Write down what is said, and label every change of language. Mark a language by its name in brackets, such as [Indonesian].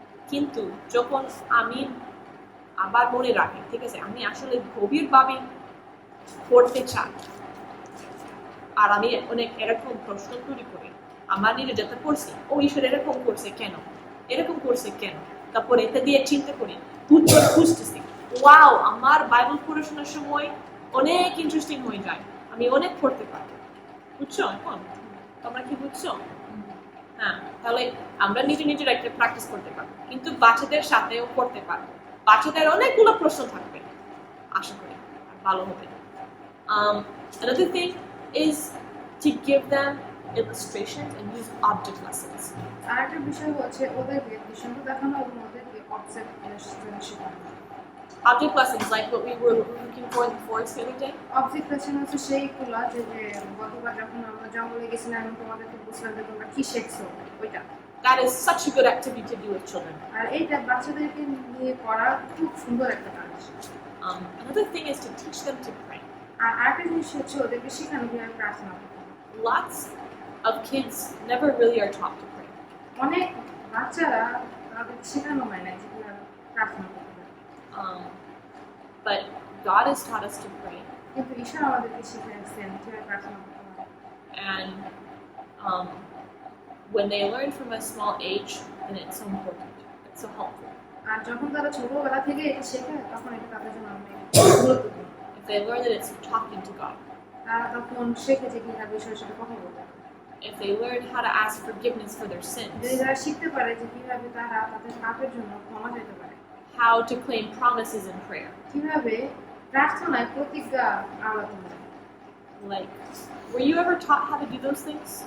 [Bangla] কিন্তু যখন আমি আবার মনে রাখি, ঠিক আছে, আমি আসলে গভীরভাবে পড়তে চাই, আর আমি অনেক এরকম প্রশ্ন তৈরি করি আমার নিজে যেটা পড়ছি, ও ঈশ্বর এরকম করছে কেন, এরকম করছে কেন, তারপর এটা দিয়ে চিন্তা করি, উত্তর খুঁজতেছি, ওয়াও আমার বাইবেল পড়াশোনার সময় অনেক ইন্টারেস্টিং হয়ে যায়, আমি অনেক পড়তে পারি, বুঝছো? এখন তোমরা কি বুঝছো? হ্যাঁ, তাহলে আমরা নিজে নিজের একটা প্র্যাকটিস করতে পারবো, কিন্তু বাচ্চাদের সাথেও করতে পারবো। বাচ্চাদের অনেকগুলো প্রশ্ন থাকবে, আশা করি আর ভালো হবে। [English] Another thing is to give them illustrations and use object lessons. [Bangla] আরেকটা বিষয় হচ্ছে ওদেরকে দৃষ্টান্ত দেখানো এবং ওদেরকে অবজেক্ট শেখানো। [English] Object lessons, like what we were looking for in the forest the other day. [Bangla] Object lesson হচ্ছে সেইগুলো যে গতবার যখন আমরা জঙ্গলে গেছিলাম আমি তোমাদেরকে বুঝলাম যে তোমরা কি শিখছো ওইটা। [English] That is such a good activity to do with children. [Bangla] আর এইটা বাচ্চাদেরকে নিয়ে করা খুব সুন্দর একটা কাজ। [English] Another thing is to teach them to pray. [Bangla] আর আরেকটা জিনিস হচ্ছে ওদেরকে শেখানো কিভাবে প্রার্থনা করতে হবে। [English] Lots of kids never really are taught to pray. [Bangla] অনেক বাচ্চারা তাদেরকে শেখানো হয় না যে কিভাবে প্রার্থনা করতে হবে। [English] But God has taught us to pray, [Bangla] কিন্তু ঈশ্বর আমাদেরকে শিখিয়েছেন কিভাবে প্রার্থনা করতে হবে। [English] and when they learn from a small age, then it's so important, it's so helpful. [Bangla] আর যখন তারা ছোটবেলা থেকে এটা শেখে তখন এটা তাদের জন্য অনেক গুরুত্বপূর্ণ। [English] If they learn that it's talking to God, [Bangla] তারা তখন শেখে যে কিভাবে ঈশ্বরের সাথে কথা বলতে হবে। [English] if they learn how to ask forgiveness for their [Bangla] যদি [English] sins, [Bangla] তারা শিখতে পারে যে কিভাবে তারা তাদের পাপের জন্য ক্ষমা চাইতে পারে, [English] how to claim promises in prayer. [Bangla] কিভাবে প্রার্থনায় প্রতিজ্ঞা আওড়াতে পারে। [English] Like, were you ever taught how to do those things?